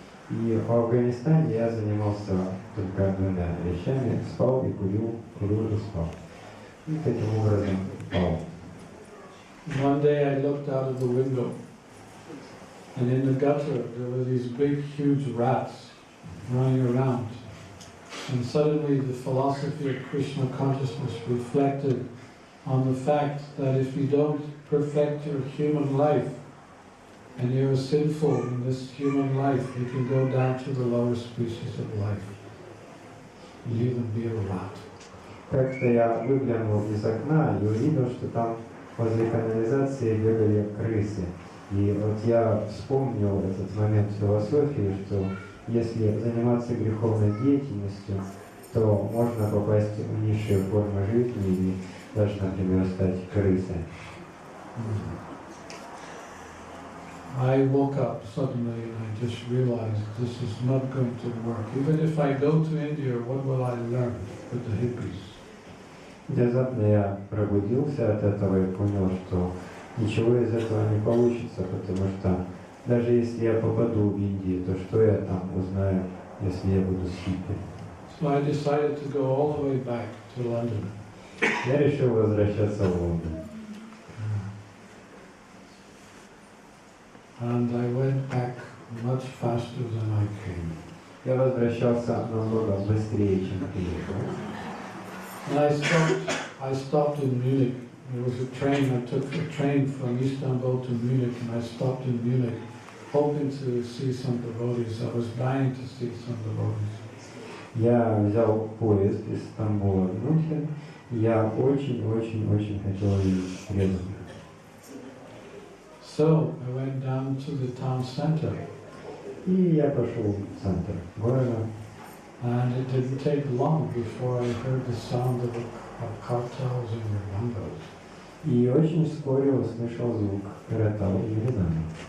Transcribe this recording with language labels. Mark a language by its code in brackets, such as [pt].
[ru] И в Афганистане я занимался только двумя вещами: спал и курил, курил и спал. И таким образом спал. [en] One day I looked out of the window, and in the gutter there were these big, huge rats running around. And suddenly the philosophy of Krishna consciousness reflected on the fact that if you don't perfect your human life, and you're sinful in this human life, you can go down to the lower species of life. You even be a rat. [ru] Как-то я выглянул из окна и увидел, что там возле канализации бегали крысы. И вот я вспомнил этот момент философии, что если заниматься греховной деятельностью, то можно попасть в низшие формы жизни или даже, например, стать крысой. [en] I woke up suddenly and I just realized this is not going to work. Even if I go to India, what will I learn with the hippies? [ru] Внезапно я пробудился от этого и понял, что ничего из этого не получится, потому что даже если я попаду в Индию, то что я там узнаю, если я буду с хиппи? [en] So I decided to go all the way back to London. [ru] Я решил возвращаться в Лондон. [en] And I went back much faster than I came. [ru] Я возвращался намного быстрее, чем приехал. [en] And I stopped in Munich. There was a train, I took a train from Istanbul to Munich, and I stopped in Munich, hoping to see some devotees. I was dying to see some devotees. [ru] Я взял поезд из Стамбула в Мюнхен, и я очень хотел видеть преданных. [en] So I went down to the town center. [ru] И я пошел в центр города. [en] And it didn't take long before I heard the sound of cartels and ringos. [ru] И очень вскоре услышал звук каратал и гризана.